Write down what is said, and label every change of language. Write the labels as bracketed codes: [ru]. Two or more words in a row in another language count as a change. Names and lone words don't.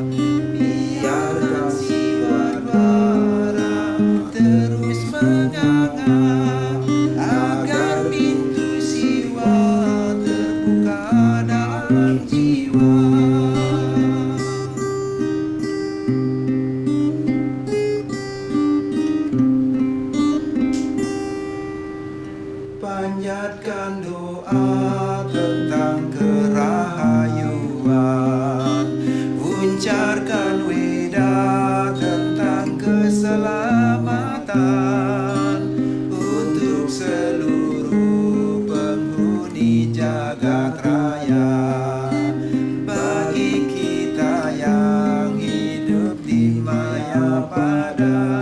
[id] Biarkan siwa bara terus menganga, agar pintu siwa terbuka dalam jiwa. Panjatkan doa tentang kerahayuan, uncarkan weda tentang keselamatan untuk seluruh penghuni jagat raya. Bagi kita yang hidup di Mayapada.